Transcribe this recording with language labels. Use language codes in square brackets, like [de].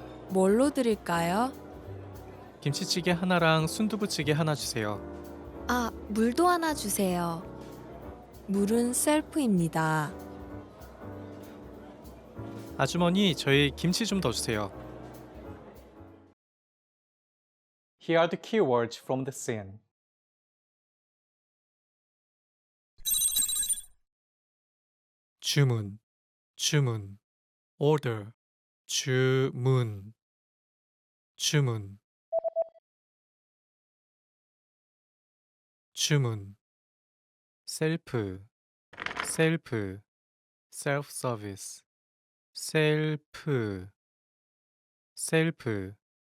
[ko] 뭘로 드릴까요? 김치찌개 하나랑 순두부찌개 하나 주세요. 아, 물도 하나 주세요. 물은 셀프입니다. 아주머니 저희 김치 좀 더 주세요. [en] Here are the keywords from the scene. [ko] 주문, 주문, order, 주문, 주문, 주문, 셀프, 셀프, self-service, 셀프, 셀프,